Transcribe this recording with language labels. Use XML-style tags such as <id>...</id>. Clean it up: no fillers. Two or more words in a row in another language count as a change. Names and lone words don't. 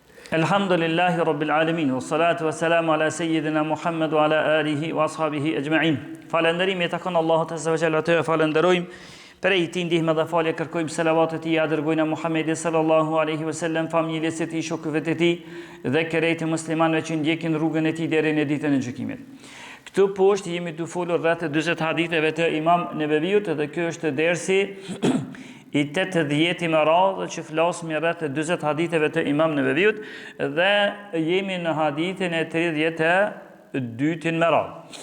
<ar>الحمد لله رب العالمين، والصلاة والسلام على سيدنا محمد وعلى آله وأصحابه أجمعين.</ar> <sq>Falënderimi e takon Allahut</sq> <ar>عز وجل,</ar> <sq>atë falenderojmë, prej tij ndihmë dhe falje kërkojmë, selavatet e tij dërgojnë Muhamedit</sq> <ar>صلى الله عليه وسلم,</ar> <sq>familjes së tij, shokëve të tij dhe krejtë muslimanëve që ndjekin rrugën e tij deri në ditën e gjykimit. Këtu poshtë jemi të folur rreth 40 haditheve të Imam Neveviut dhe ky është dersi i 80 më radhë që flasim rreth 40 haditheve të Imam Neveviut dhe jemi në hadithin e 32 më radhë.</sq>